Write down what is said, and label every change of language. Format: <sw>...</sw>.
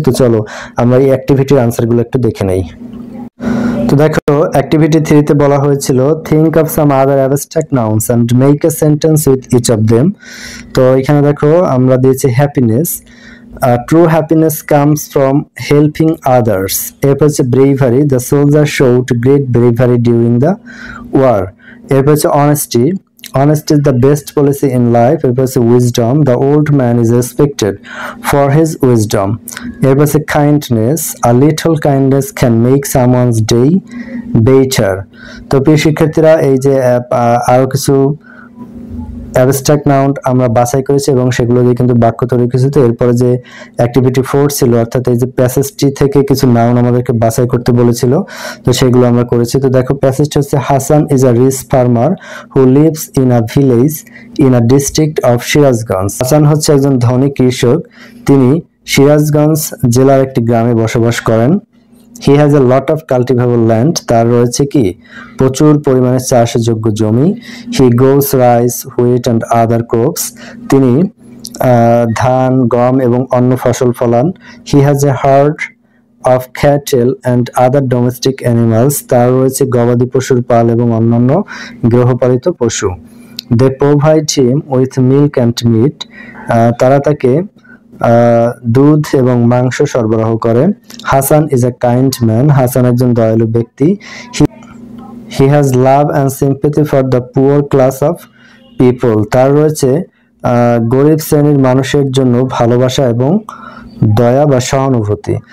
<bn>তো চলো আমরা এই অ্যাক্টিভিটির আনসারগুলো একটু দেখে নেই। তো দেখো অ্যাক্টিভিটি 3 তে বলা হয়েছিল</bn> <en>Think of some other abstract nouns and make a sentence with each of them.</en> <bn>তো এখানে দেখো আমরা দিয়েছি</bn> <en>Happiness, true happiness comes from helping others.</en> <bn>এরপর হচ্ছে</bn> <en>Bravery, the soldier showed great bravery during the war.</en> <bn>এরপর হচ্ছে</bn> <en>Honesty, honesty is the best policy in life.</en> <bn>এরপর হচ্ছে</bn> <en>wisdom, the old man is respected for his wisdom.</en> <bn>এরপর হচ্ছে</bn> <en>kindness, a little kindness can make someone's day better.</en> <bn>তো প্রিয় শিক্ষার্থীরা, এই যে আরো কিছু অ্যাবস্ট্রাক্ট নাউন আমরা বাছাই করেছি এবং সেগুলো দিয়ে কিন্তু বাক্য তৈরি করেছি। তো এরপরে যে অ্যাক্টিভিটি 4 ছিল, অর্থাৎ এই যে প্যাসেজটি থেকে কিছু নাউন আমাদেরকে বাছাই করতে বলেছিল, তো সেগুলো আমরা করেছি। তো দেখো প্যাসেজটা হচ্ছে</bn> <en>Hasan is a rich farmer who lives in a village in a district of Sirajganj.</en> <bn>Hasan হচ্ছে একজন ধনী কৃষক, তিনি সিরাজগঞ্জ জেলার একটি গ্রামে বসবাস করেন।</bn> <en>He has a lot of cultivable land.</en> <bn>তার রয়েছে কি প্রচুর পরিমাণে চাষযোগ্য জমি।</bn> <en>He grows rice, wheat and other crops.</en> <bn>তিনি ধান, গম এবং অন্য ফসল ফলান।</bn> <en>He has a herd of cattle and other domestic animals.</en> <bn>তার রয়েছে গবাদি পশুর পাল এবং অন্যান্য গৃহপালিত পশু।</bn> <en>They provide him with milk and meat.</en> <bn>তারা তাকে দুধ এবং মাংস সরবরাহ করে।</bn> <en>Hasan is a kind man,</en> <bn>Hasan একজন দয়ালু ব্যক্তি।</bn> <en>He has love and sympathy for the poor class of people.</en> <bn>তার রয়েছে গরিব শ্রেণীর মানুষের জন্য ভালোবাসা এবং দয়া বা সহানুভূতি।</bn>